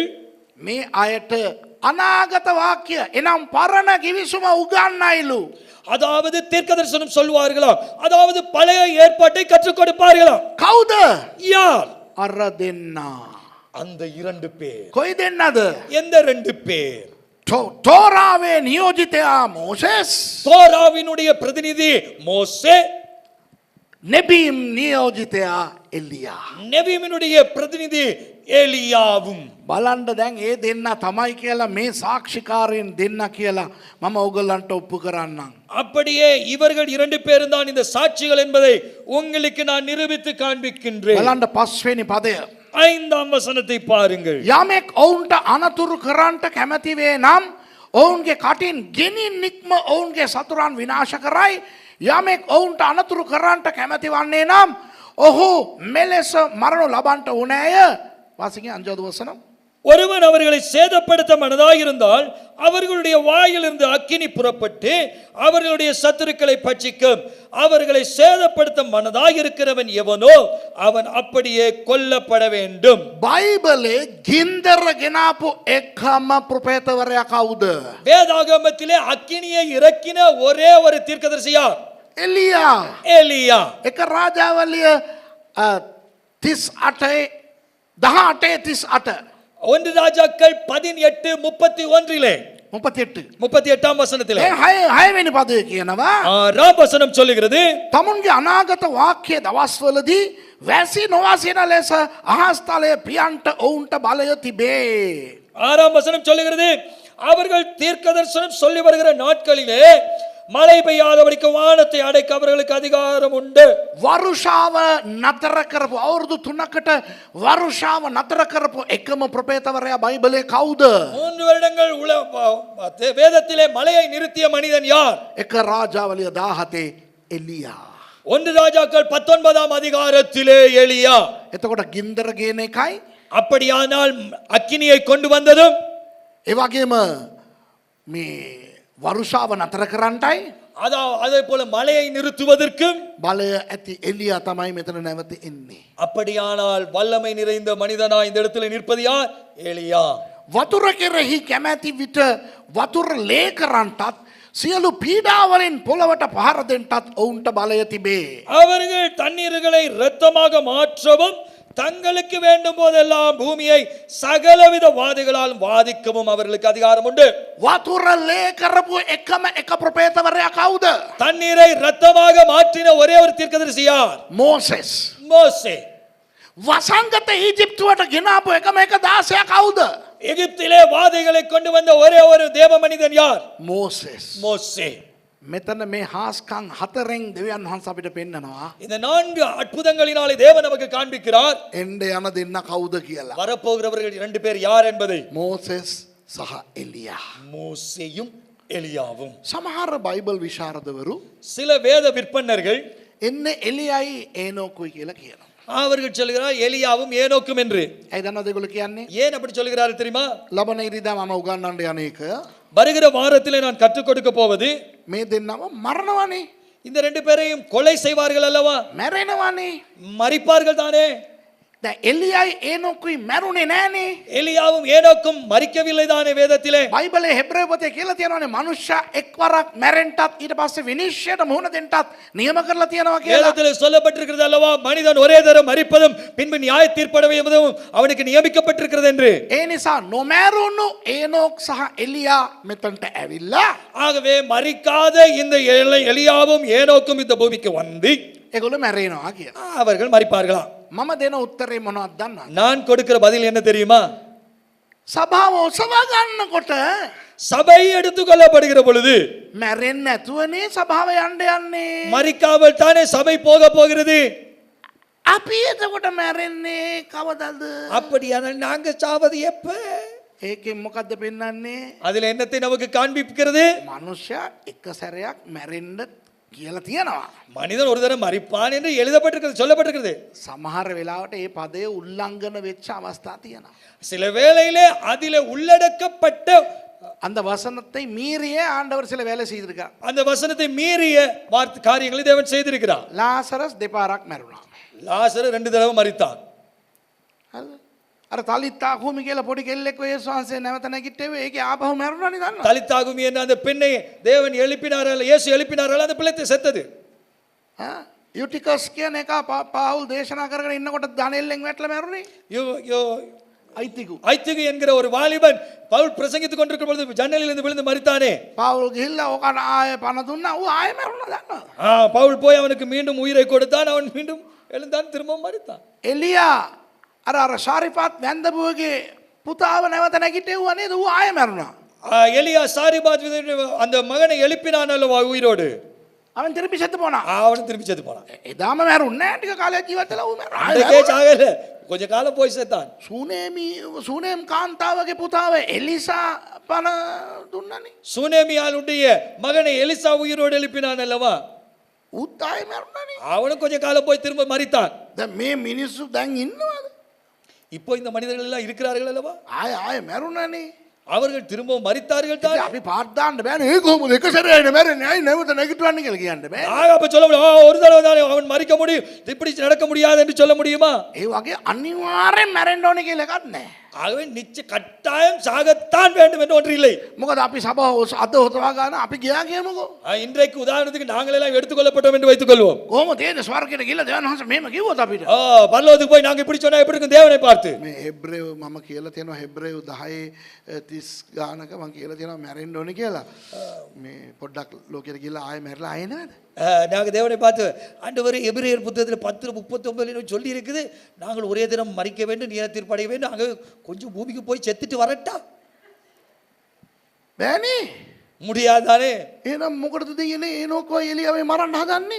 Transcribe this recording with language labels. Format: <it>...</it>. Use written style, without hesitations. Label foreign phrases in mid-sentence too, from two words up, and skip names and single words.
<si>මේ අයට අනාගත වාක්‍ය එනම් පරණ ගිවිසුම උගන්වයිලු.</si> <ta>அதாவது தீர்க்கதரிசனம் சொல்வார்களாம், அதாவது பழைய ஏற்பாட்டை கற்றுக் கொடுப்பார்களாம்.</ta> <si>කවුද?</si> <ta>யார்?</ta> <si>අර දෙන්නා.</si> <ta>அந்த 2 பேர்.</ta> <si>කොයි දෙන්නද?</si> <ta>எந்த 2 பேர்?</ta> <si>තෝරාවේ නියෝජිතයා මෝසෙස්,</si> <ta>தோராவினுடைய பிரதிநிதி மோசே,</ta> <si>නෙබීම් නියෝජිතයා එලියා.</si> <ta>நெபியினுடைய பிரதிநிதி எலியாவும்.</ta> <si>බලන්න දැන් ඒ දෙන්න තමයි කියලා මේ සාක්ෂිකාරයන් දෙන්න කියලා මම ඕගොල්ලන්ට ඔප්පු කරන්නම්.</si> <ta>அப்படியே இவர்கள் 2 பேரும் தான் இந்த சாட்சிகள் என்பதை உங்களுக்கு நான் நிரூபித்து காண்பிக்கின்றேன்.</ta> <si>බලන්න පස්වෙනි පදය.</si> <ta>5ஆம் வசனத்தை பாருங்கள்.</ta> <si>යමෙක් ඔවුන්ට අනතුරු කරන්නට කැමති වේ නම් ඔවුන්ගේ කටින් ගෙනින් නික්ම ඔවුන්ගේ සතුරන් විනාශ කරයි. යමෙක් ඔවුන්ට අනතුරු කරන්නට කැමති වන්නේ නම් ඔහු මෙලෙස මරණු ලබන්නට උනෑය. වාසිකේ අංජාද වසනම්.</si> <ta>ஒருவன் அவர்களை சேதப்படுத்த மனதாயிருந்தால் அவர்களுடைய வாயிலிருந்து அக்கினி புறப்பட்டு அவர்களுடைய சத்துருக்களை பட்சிக்கும். அவர்களை சேதப்படுத்த மனதாயிருக்கிறவன் எவனோ அவன் அப்படியே கொல்லப்பட வேண்டும்.</ta> <si>බයිබලේ ගින්දර ගෙනාපු එකම ප්‍රොෆේතවරයා කවුද?</si> <ta>வேதாகமத்திலே அக்கினியை இறக்கின ஒரே ஒரு தீர்க்கதரிசி யார்?</ta> <si>එලියා.</si> <ta>எலியா.</ta> <si>එක රාජාවලිය 38 18</si> <ta>ஒன்று ராஜாக்கள் 18:31 38 38ஆம் வசனத்திலே</ta> <si>හයවෙනි පදය කියනවා</si> <ta>6ஆம் வசனம் சொல்லுகிறது,</ta> <si>තමුන්ගේ අනාගත වාක්‍ය දවස්වලදී වැසි නොවසින ලෙස අහස්තලය පියන්ට ඔවුන්ට බලය තිබේ.</si> <ta>6ஆம் வசனம் சொல்லுகிறது, அவர்கள் தீர்க்கதரிசனம் சொல்லி வருகிற நாட்களிலே மழை பெய்யாதபடிக்கு வானத்தை அடைக்க அவர்களுக்கு அதிகாரம் உண்டு.</ta> <si>වරුෂාව නතර කරපු අවුරුදු 3කට වරුෂාව නතර කරපු එකම ප්‍රොෆේතවරයා බයිබලේ කවුද?</si> <ta>3 வருடங்கள் வேதத்திலே மழையை நிறுத்திய மனிதன் யார்?</ta> <si>එක රාජාවලිය 17 එලියා.</si> <ta>ஒன்று ராஜாக்கள் 19ஆம் அதிகாரத்திலே எலியா.</ta> <si>එතකොට ගින්දර ගේන එකයි</si> <ta>அப்படியானால் அக்கினியை கொண்டு வந்ததும்</ta> <si>ඒ වගේම මේ වරුෂාව නතර කරන්නටයි</si> <ta>அதே போல மழையை நிறுத்துவதற்கும்</ta> <si>බලය ඇති එලියා තමයි මෙතන නැවත එන්නේ.</si> <ta>அப்படியானால் வல்லமை நிறைந்த மனிதனா இந்த இடத்துல நிற்பது யார்? எலியா.</ta> <si>වතුර කෙරෙහි කැමැති විට වතුර ලේ කරන්නටත් සියලු පීඩාවලින් පොළවට පහර දෙන්නටත් ඔවුන්ට බලය තිබේ.</si> <ta>அவர்கள் தண்ணீர்களை இரத்தமாக மாற்றவும் தங்களுக்கு வேண்டும் போதெல்லாம் பூமியை சகலவித வாதிகளால் வாதிக்கவும் அவர்களுக்கு அதிகாரம் உண்டு.</ta> <si>වතුර ලේ කරපු එකම එක ප්‍රොෆේතවරයා කවුද?</si> <ta>தண்ணீரை இரத்தமாக மாற்றின ஒரே ஒரு தீர்க்கதரிசி யார்?</ta> <si>මෝසෙස්.</si> <ta>மோசே.</ta> <si>වසංගත ඊජිප්තුවට ගෙනාපු එකම එක දාසයා කවුද?</si> <ta>எகிப்திலே வாதைகளை கொண்டு வந்த ஒரே ஒரு தேவ மனிதன் யார்?</ta> <si>මෝසෙස්.</si> <ta>மோசே.</ta> <si>මෙතන මේ හාස්කම් හතරෙන් දෙවියන් වහන්සේ අපිට පෙන්නනවා.</si> <ta>இந்த 4 அற்புதங்களினாலே தேவன் நமக்கு காண்பிக்கிறார்</ta> <si>එන්න යන දෙන්න කවුද කියලා.</si> <ta>வரப்போகிறவர்கள் 2 பேர் யார் என்பதை.</ta> <si>මෝසෙස් සහ එලියා.</si> <ta>மோசேயும் எலியாவும்.</ta> <si>සමහර බයිබල් විශාරදවරු</si> <ta>சில வேத விற்பன்னர்கள்</ta> <si>එන්න එලියයි ඒනෝකුයි කියලා කියනවා.</si> <ta>அவர்கள் சொல்கிறார் எலியாவும் ஏனோக்கும் என்று.</ta> <si>ඇයි දන්නවද ඒගොල්ලෝ කියන්නේ?</si> <ta>ஏன் அப்படி சொல்கிறார்கள் தெரியுமா?</ta> <si>ලබන ඉරිදා මම උගන්වන්න යන එක</si> <ta>வருகிற வாரத்திலே நான் கற்றுக் கொடுக்க போவது</ta> <si>මේ දෙන්නව මරණවනේ.</si> <ta>இந்த 2 பேரையும் கொலை செய்வார்கள் அல்லவா?</ta> <si>මැරෙනවනේ.</si> <ta>மரிப்பார்கள் தானே.</ta> <si>දැන් එලියයි ඒනෝකුයි මැරුණේ නෑනේ.</si> <ta>எலியாவும் ஏனோக்கும் மரிக்கவில்லை தானே வேதத்திலே.</ta> <si>බයිබලේ හෙබ්‍රේය පොතේ කියලා තියෙනවානේ මනුෂ්‍ය එක්වරක් මැරෙන්නටත් ඊට පස්සේ විනිශ්චයට මුහුණ දෙන්නටත් නියම කරලා තියෙනවා කියලා.</si> <ta>வேதத்திலே சொல்லப்பட்டிருக்கிறது அல்லவா, மனிதன் ஒரே தரம் மரிப்பதும் பின்பு நியாய தீர்ப்படைவதும் அவனுக்கு நியமிக்கப்பட்டிருக்கிறது என்று.</ta> <si>ඒ නිසා නොමැරුණු ඒනෝක් සහ එලියා මෙතනට ඇවිල්ලා</si> <ta>ஆகவே மரிக்காத இந்த எலியாவும் ஏனோக்கும் இந்த பூமிக்கு வந்து</ta> <si>ඒගොල්ලෝ මැරෙනවා කියලා.</si> <ta>அவர்கள் மரிப்பார்களாம்.</ta> <si>මම දෙන උත්තරේ මොනවද දන්නවද?</si> <ta>நான் கொடுக்கிற பதில் என்ன தெரியுமா?</ta> <si>සභාව ඔසවා ගන්නකොට</si> <ta>சபை எடுத்துக்கொள்ளப்படுகிற பொழுது</ta> <si>මැරෙන්නේ නැතුවනේ සභාව යන්න යන්නේ.</si> <ta>மரிக்காமல் தானே சபை போக போகிறது.</ta> <si>අපි එතකොට මැරෙන්නේ කවදද?</si> <ta>அப்படியானால் நாங்க சாவது எப்ப?</ta> <si>ඒකෙන් මොකද්ද පෙන්වන්නේ?</si> <ta>அதுல என்னத்தை நமக்கு காண்பிக்கிறது?</ta> <si>මනුෂ්‍යයා එක සැරයක් මැරෙන්න කියලා තියෙනවා.</si> <ta>மனிதன் ஒரு தடவை மரிப்பான் என்று எழுதப்பட்டிருக்கிறது, சொல்லப்பட்டிருக்கிறது.</ta> <si>සමහර වෙලාවට ඒ පදය උල්ලංඝන වෙච්ච අවස්ථා තියෙනවා.</si> <ta>சில வேளையிலே அதிலே உள்ளடக்கப்பட்ட அந்த வசனத்தை மீறிய ஆண்டவர் சில வேலை செய்திருக்கார். அந்த வசனத்தை மீறிய காரியங்களை தேவன் செய்திருக்கிறார்.</ta> <si>லாசரஸ் දෙපාරක් මැරුණා.</si> <ta>லாசரு 2 தடவை மரித்தான்.</ta> <si>හරිද? අර තලිත්තා කුමි කියලා පොඩි කෙල්ලෙක් ඔය යේසුස් වහන්සේ නැවත නැගිට්ටේ ඒකේ ආපහු මැරුණානේ දන්නවා.</si> <ta>தலித்தாகுமி என்ற அந்த பெண்ணை தேவன் எழுப்பினாரால், இயேசு எழுப்பினாரால் அந்த பிள்ளை செத்தது.</ta> <si>යුටිකස් කියන එක පාවුල් දේශනා කරගෙන ඉන්නකොට දණෙල්ලෙන් වැටලා මැරුණේ. අයිතිකු</si> <ta>ஐத்திகு என்கிற ஒரு வாலிபன் பவுல் பிரசங்கித்துக் கொண்டிருக்கும் பொழுது ஜன்னலில் இருந்து விழுந்து மரித்தானே.</ta> <si>පාවුල් ගිහිල්ලා ඕකන ආයෙ පණ දුන්නා. ඌ ආයෙ මැරුණා දන්නවා.</si> <ta>பவுல் போய் அவனுக்கு மீண்டும் உயிரை கொடுத்தான். அவன் மீண்டும் எழுந்தான், திரும்பவும் மரித்தான்.</ta> <si>එලියා අර ශාරිපාත් වැන්දපුවගේ පුතාව නැවත නැගිටෙව්වා නේද? ඌ ආයෙ මැරුණා.</si> <ta>எலியா சாரிபாத் அந்த மகனை எழுப்பினான் அல்லவா உயிரோடு. அவன் திருப்பி செத்து போனான். அவனும் திருப்பி செத்து போனான்.</ta> <si>එදාම මැරුන්නේ නැහැ. ටික කාලයක් ජීවත් වෙලා ඌ මැරුණා.</si> <ta>அன்றைக்கே சாகல, கொஞ்ச காலம் போய் செத்தான்.</ta> <si>සුනේම් කාන්තාවගේ පුතාව එලිසා පණ දුන්නනේ.</si> <ta>சூனேமியாளுடைய மகனை எலிசா உயிரோடு எழுப்பினான் அல்லவா.</ta> <si>ඌත් ආයෙ මැරුණානේ.</si> <ta>அவனும் கொஞ்ச காலம் போய் திரும்ப மரித்தான்.</ta> <si>දැන් මේ මිනිස්සු දැන් ඉන්නවද?</si> <ta>இப்போ இந்த மனிதர்கள் எல்லாம் இருக்கிறார்கள் அல்லவா.</ta> <si>ආයෙ මැරුණානේ.</si> <ta>அவர்கள் திரும்பவும் மரித்தார்கள் தான்.</ta> <si>අපි පාත් දාන්න බෑනේ. ඒ කොහොමද එක සැරේනේ මැරෙන්නේ? ආයෙ නැවත නැගිටවන්න කියලා කියන්න බෑ.</si> <ta>நாங்க அப்ப சொல்ல முடியும், ஒரு தடவை தானே அவன் மரிக்க முடியும், இப்படி நடக்க முடியாது என்று சொல்ல முடியுமா?</ta> <si>ඒ වගේ අනිවාර්යෙන් මැරෙන්න ඕනේ කියලා එකක් නැහැ.</si> <ta>ஆகவே நிச்சய கட்டாயம் சாகத்தான் வேண்டும் என்று ஒன்று இல்லை.</ta> <si>මොකද අපි සභාව අද හොතවා ගන්න අපි ගියා කියමුකෝ.</si> <ta>இன்றைக்கு உதாரணத்துக்கு நாங்கள் எல்லாம் எடுத்துக்கொள்ளப்பட்டோம் என்று வைத்துக் கொள்வோம்.</ta> <si>කොහොමද ඒ ස්වර්ගයට ගිහලා දෙවියන් වහන්සේ මෙහෙම කිව්වොත් අපිට?</si> <ta>பரலோகத்துக்கு போய் நாங்க இப்படி சொன்னா எப்படி இருக்கும் தேவனை பார்த்து?</ta> <si>මේ හෙබ්‍රේව මම කියලා තියෙනවා හෙබ්‍රේව 10:30 ගානක මම කියලා තියෙනවා මැරෙන්න ඕනේ කියලා. මේ පොඩ්ඩක් ලෝකෙට ගිහලා ආයෙ මැරලා ආයෙ නේද?</si> <ta>நாங்கள் தேவனை பார்த்து, ஆண்டவரே எபிரேயர் புத்தகத்தில் 10:39 சொல்லி இருக்குது, நாங்கள் ஒரே தினம் மரிக்க வேண்டும், நியாயத்தீர்ப்பு அடைய வேண்டும், நாங்கள் கொஞ்சம் பூமிக்கு போய் செத்துட்டு வரட்டா?</ta> <si>බෑනේ.</si> <ta>முடியாதானே?</ta> <si>එහෙනම් මොකටද දෙයනේ ඒනෝකෝ එලියාවේ මරන්න හදන්නේ?</si>